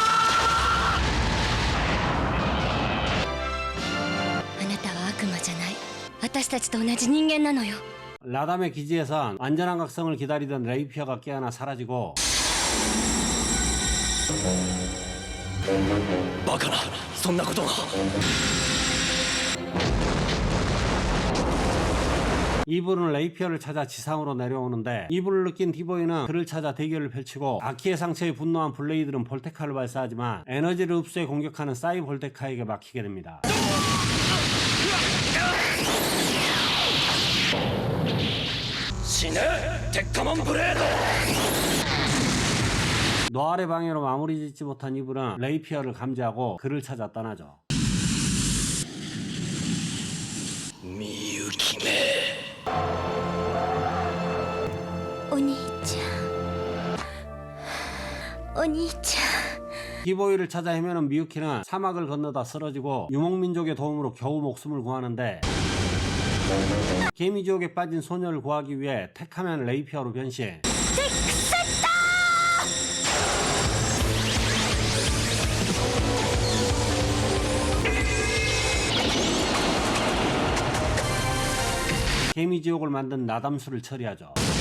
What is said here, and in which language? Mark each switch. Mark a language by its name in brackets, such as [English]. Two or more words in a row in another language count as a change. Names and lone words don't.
[Japanese] あなたは悪魔じゃない。私たちと同じ人間なのよ。 [Korean] 라담의 기지에선 안전한 각성을 기다리던 레이피어가 깨어나 사라지고, ー。 [Japanese] バカな、そんなことが。 [Korean] 이불은 레이피어를 찾아 지상으로 내려오는데, 이불을 느낀 디보이는 그를 찾아 대결을 펼치고, 아키의 상처에 분노한 블레이드는 볼테카를 발사하지만 에너지를 흡수해 공격하는 사이 볼테카에게 막히게 됩니다. [Japanese] 死ね鉄火マンブレード。 [Korean] 노알의 방해로 마무리 짓지 못한 이불은 레이피어를 감지하고 그를 찾아 떠나죠. [Japanese] みゆきめ。お兄ちゃん、お兄ちゃん。 [Korean] 디보이를 찾아 헤매는 미유키는 사막을 건너다 쓰러지고 유목민족의 도움으로 겨우 목숨을 구하는데, 개미지옥에 빠진 소녀를 구하기 위해 테카맨 레이피어로 변신. 개미지옥을 만든 나담수를 처리하죠.